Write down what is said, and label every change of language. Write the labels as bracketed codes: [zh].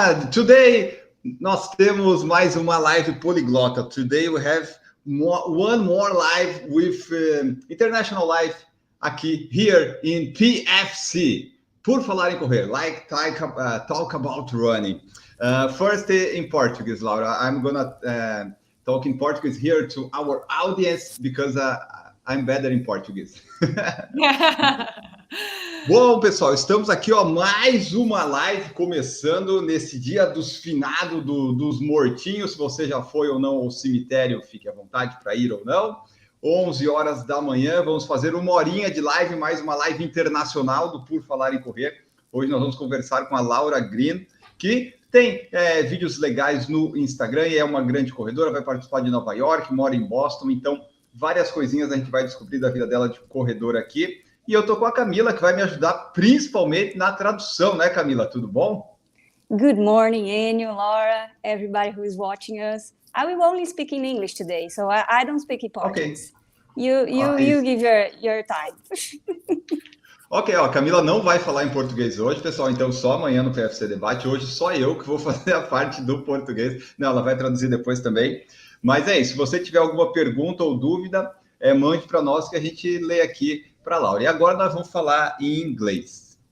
[pt] Today nós temos mais uma live poliglota. [en] Today we have one more live with international live aqui here in PFC. Por falar em correr, talk about running. First in Portuguese, Laura. I'm gonna talk in Portuguese here to our audience because I'm better in Portuguese. [pt] Bom, pessoal, estamos aqui, ó, mais uma live começando nesse dia dos finados, dos mortinhos. Se você já foi ou não ao cemitério, fique à vontade para ir ou não. 11 horas da manhã, vamos fazer uma horinha de live, mais uma live internacional do Por Falar em Correr. Hoje nós vamos conversar com a Laura Green, que tem vídeos legais no Instagram e é uma grande corredora, vai participar de Nova York, mora em Boston, então várias coisinhas a gente vai descobrir da vida dela de corredora aqui. E eu tô com a Camila, que vai me ajudar principalmente na tradução, né, Camila? Tudo bom? [en] Good morning, Enio, Laura, everybody who is watching us. I will only speak in English today, so I don't speak in Portuguese. Okay. You give your time. [pt] Ok, ó, a Camila não vai falar em português hoje, pessoal, então só amanhã no PFC Debate. Hoje só eu que vou fazer a parte do português. Não, ela vai traduzir depois também. Mas é isso, se você tiver alguma pergunta ou dúvida, mande para nós que a gente lê aqui para a Laura. E agora nós vamos falar em inglês.